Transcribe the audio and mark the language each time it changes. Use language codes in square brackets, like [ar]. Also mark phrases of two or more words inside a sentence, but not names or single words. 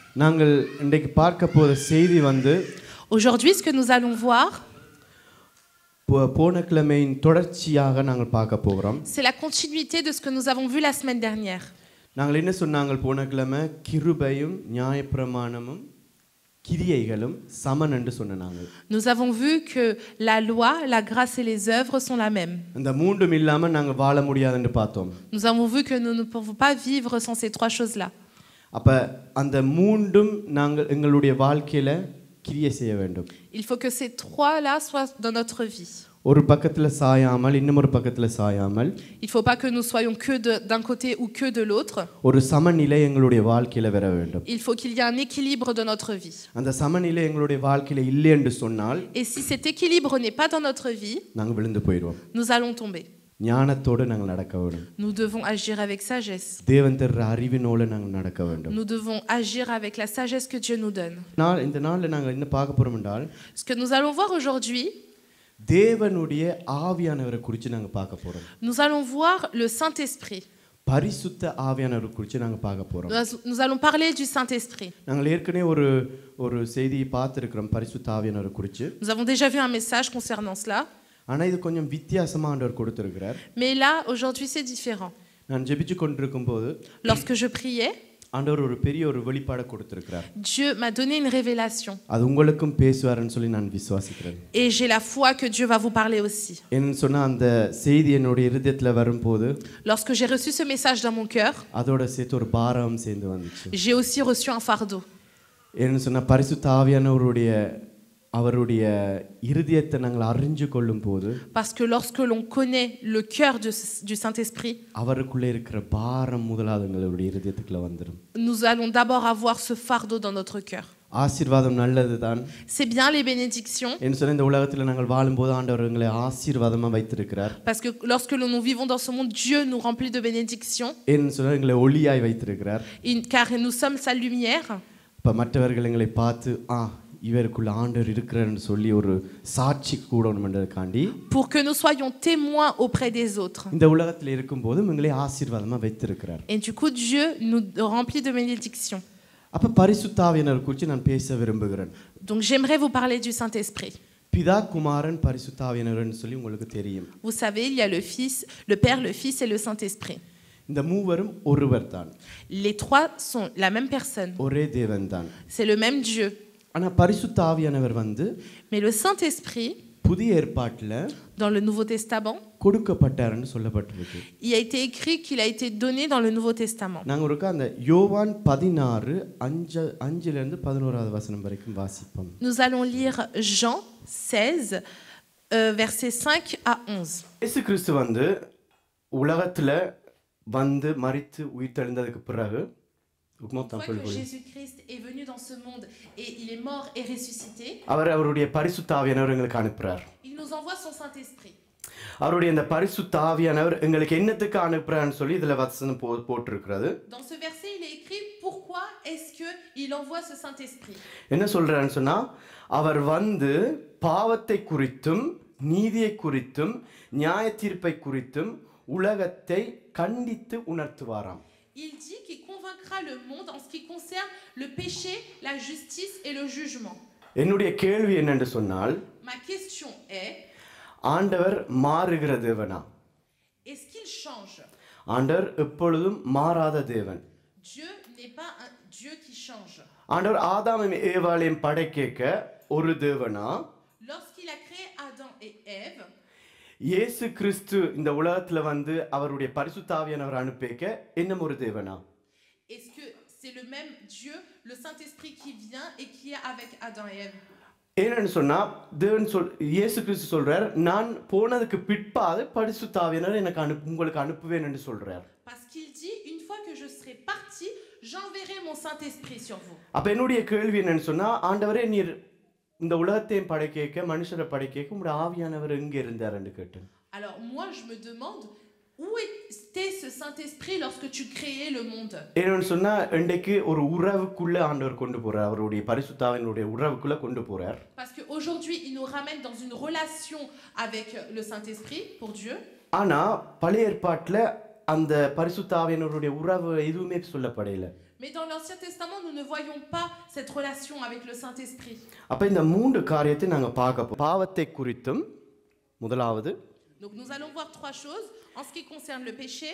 [ta] நாங்கள் இன்றைக்கு பார்க்க போகிற செய்தி வந்து [fr] Aujourd'hui, ce que nous allons voir, [ta] போன கிழமையின் தொடர்ச்சியாக நாங்கள் பார்க்க போகிறோம். [fr] c'est la continuité de ce que nous avons vu la semaine dernière. [ta] நாங்கள் என்ன சொன்னாங்க போன கிழமை கிருபையும் நியாயப்பிரமாணமும் கிரியைகளும் சமன் என்று சொன்னாங்க. [fr] Nous avons vu que la loi, la grâce et les œuvres sont la même. [ta] அந்த மூன்றும் இல்லாம நாங்கள் வாழ முடியாது என்று பார்த்தோம். [fr] Nous avons vu que nous ne pouvons pas vivre sans ces trois choses-là. [ta] அப்ப அந்த மூன்றும் நாங்கள் எங்களுடைய வாழ்க்கையில கிரியை செய்ய வேண்டும். [fr] Il faut que ces trois-là soient dans notre vie. [ta] ஒரு பக்கத்துல சாயாமல் இன்னொரு பக்கத்துல சாயாமல் [fr] Il faut pas que nous soyons que d'un côté ou que de l'autre. [ta] ஒரு சமநிலை எங்களுடைய வாழ்க்கையில வர வேண்டும். [fr] Il faut qu'il y ait un équilibre dans notre vie. [ta] அந்த சமநிலை எங்களுடைய வாழ்க்கையில இல்லை என்று சொன்னால் [fr] Et si cet équilibre n'est pas dans notre vie, [ta] நாங்கள் விழுந்து போயிடுவோம். [fr] nous allons tomber. [ta] ஞானத்தோடு நாங்கள் நடக்க வேண்டும். [fr] Nous devons agir avec sagesse. [ta] தேவன் தருகிற அறிவினோடு நாங்கள் நடக்க வேண்டும். [fr] Nous devons agir avec la sagesse que Dieu nous donne. [ta] இந்த நாள்ல நாங்கள் என்ன பார்க்க போறோம் என்றால் [fr] Ce que nous allons voir aujourd'hui, [ta] தேவனுடைய ஆவியானவரை குறித்து நாங்கள் பார்க்க போறோம். [fr] nous allons voir le Saint-Esprit. [ta] பரிசுத்த ஆவியானவரை குறித்து நாங்கள் பார்க்க போறோம். [fr] Nous allons parler du Saint-Esprit. [ta] நாங்கள் ஏற்கனவே ஒரு செய்தியை பார்த்திருக்கிறோம் பரிசுத்த ஆவியானவரை குறித்து. [fr] Nous avons déjà vu un message concernant cela. [ta] ஆனா இது கொஞ்சம் வித்தியாசமா ஆண்டவர் கொடுத்திருக்கிறார். [fr] Mais là, aujourd'hui, c'est différent. [ta] நான் ஜெபிச்சு கொண்டிருக்கும்போது [fr] Lorsque je priais, [ta] ஆண்டவர் ஒரு பெரிய ஒரு வெளிப்பாடு கொடுத்திருக்கிறார். [fr] Dieu m'a donné une révélation. [ta] அது உங்களுக்கும் பேசுவார்னு சொல்லி நான் விசுவாசிக்கிறேன். [fr] Et j'ai la foi que Dieu va vous parler aussi. [ta] என்ன சொன்னா அந்த செய்தி என்னோட இதயத்துல வரும்போது [fr] Lorsque j'ai reçu ce message dans mon cœur, [ta] அதோட சேர்த்து ஒரு பாரம் சேர்ந்து வந்துச்சு. [fr] j'ai aussi reçu un fardeau. [ta] என்ன சொன்னா பரிசுத்த ஆவியானவருடைய அவருடைய இருதயத்தை நாங்கள் அறிஞ்சு கொள்ளும்போது [fr] Parce que lorsque l'on connaît le cœur du Saint-Esprit, [ta] அவருக்குள்ளே இருக்கிற பாரம் முதலாவது எங்களுடைய இருதயத்துக்குள்ள வந்துடும். [fr] nous allons d'abord avoir ce fardeau dans notre cœur. [ta] ஆசீர்வாதம் நல்லதுதான். [fr] C'est bien les bénédictions. [ta] என்ன சொன்னா இந்த உலகத்துல நாங்கள் வாழும்போது ஆண்டவர் எங்களை ஆசீர்வாதமா வைத்திருக்கிறார். [fr] Parce que lorsque nous vivons dans ce monde, Dieu nous remplit de bénédictions. [ta] என்ன சொன்னா எங்களை ஒளியாய் வைத்திருக்கிறார். [fr] Car nous sommes sa lumière. [ta] இப்ப மற்றவர்கள் எங்களை பார்த்து இவருக்குள்ள ஆண்டவர் இருக்கிறார்னு சொல்லி ஒரு சாட்சி கூடணும்ன்றதுக்காண்டி [fr] pour que nous soyons témoins auprès des autres. [ta] இந்த உலகத்துல இருக்கும்போது எங்களை ஆசீர்வாதமா வைத்திருக்கிறார். [fr] Et du coup Dieu nous remplit de bénédictions. [ta] அப்ப பரிசுத்த ஆவியானவர் குறித்து நான் பேச விரும்புகிறேன். [fr] Donc j'aimerais vous parler du Saint-Esprit. [ta] பிதா குமாரன் பரிசுத்த ஆவியானவர்னு சொல்லி உங்களுக்கு தெரியும். [fr] Vous savez, il y a le Fils, le Père, le Fils et le Saint-Esprit. [ta] இந்த மூவரும் ஒருவர்தான். [fr] Les trois sont la même personne. [ta] ஒரே தேவன்தான். [fr] C'est le même Dieu. [ta] ஆனா பரிசுத்த ஆவியானவர் வந்து [fr] Mais le Saint-Esprit, [ta] புதிய ஏற்பாட்டுல [fr] dans le Nouveau Testament, [ta] கொடுக்கப்பட்டார்னு சொல்லப்பட்டிருக்கு. [fr] il a été écrit qu'il a été donné dans le Nouveau Testament. [ta] நாங்க ஒருக்க அந்த யோவான் 16:5 இருந்து 11வது வசனம் வரைக்கும் வாசிப்போம். [fr] Nous allons lire Jean 16 versets 5 à 11. [ta] இயேசு கிறிஸ்து வந்து உலகத்துல வந்து மரித்து உயிர்த்தெழுந்ததுக்கு பிறகு [fr] Une fois que Jésus-Christ est venu dans ce monde et il est mort et ressuscité, [ta] அவருடைய பரிசுத்த ஆவியானவர் எங்களுக்கு அனுப்புறார். [fr] il nous envoie son Saint-Esprit. [ta] அவருடைய இந்த பரிசுத்த ஆவியானவர் எங்களுக்கு என்னத்துக்கு அனுப்புறான்னு சொல்லி இதுல வசனம் போட்டுருக்கிறது. [fr] Dans ce verset, il est écrit pourquoi est-ce que il envoie ce Saint-Esprit. [ta] என்ன சொல்றான்னு சொன்னா அவர் வந்து பாவத்தை குறித்தும் நீதியை குறித்தும் நியாய தீர்ப்பை குறித்தும் உலகத்தை கண்டித்து உணர்த்துவாராம். [fr] Il dit qu'il convaincra le monde en ce qui concerne le péché, la justice et le jugement. [ta] என்னுடைய கேள்வி என்னன்னு சொன்னால் [fr] Ma question est, [ta] ஆண்டவர் மாறுகிற தேவனா? [fr] est-ce qu'il change? [ta] ஆண்டவர் எப்பொழுதும் மாறாத தேவன். [fr] Dieu n'est pas un Dieu qui change. [ta] ஆண்டவர் ஆதாமையும் ஏவாளையும் படைக்க ஒரு தேவனா? [fr] Lorsqu'il a créé Adam et Ève, [ta] இயேசு கிறிஸ்து இந்த உலகத்துல வந்து அவருடைய பரிசுத்த ஆவியானவர் அனுப்பிக்க என்ன ஒரு தேவனா? [fr] Est-ce que c'est le même Dieu, le Saint-Esprit qui vient et qui est avec Adam et Ève? [ta] ஏன்னு சொன்னா தேவன் இயேசு கிறிஸ்து சொல்றார் நான் போனதுக்கு பிற்பாடு பரிசுத்த ஆவியானவர் எனக்கு உங்களுக்கு அனுப்புவேன் என்று சொல்றார். [fr] Parce qu'il dit une fois que je serai parti, j'enverrai mon Saint-Esprit sur vous. [ta] அப்ப என்னுடைய கேள்வி என்னன்னு சொன்னா ஆண்டவரே நீர் இந்த உலகத்தையும் படைக்க மனுஷரை படைக்க உங்களுடைய ஆவியானவர் எங்க இருந்தாருன்னு கேட்டேன். [fr] Alors moi je me demande où était ce Saint-Esprit lorsque tu créais le monde. [ta] ஏன்னு சொன்னா இன்றைக்கு ஒரு உறவுக்குள்ள ஆண்டவர் கொண்டு போறார். அவருடைய பரிசுத்த ஆவியினுடைய உறவுக்குள்ள கொண்டு போறார். [fr] Parce que aujourd'hui il nous ramène dans une relation avec le Saint-Esprit pour Dieu. [ta] ஆனா பழைய ஏற்பாட்டுல அந்த பரிசுத்த ஆவியினருடைய உறவு எதுவுமே சொல்லப்படல. [fr] Mais dans l'Ancien Testament, nous ne voyons pas cette relation avec le Saint-Esprit. [ta] அப்ப இந்த மூன்று காரியத்தை நாங்க பார்க்க போறோம். பாவத்தை குறித்தும் முதலாவது, [fr] Donc nous allons voir trois choses en ce qui concerne le péché,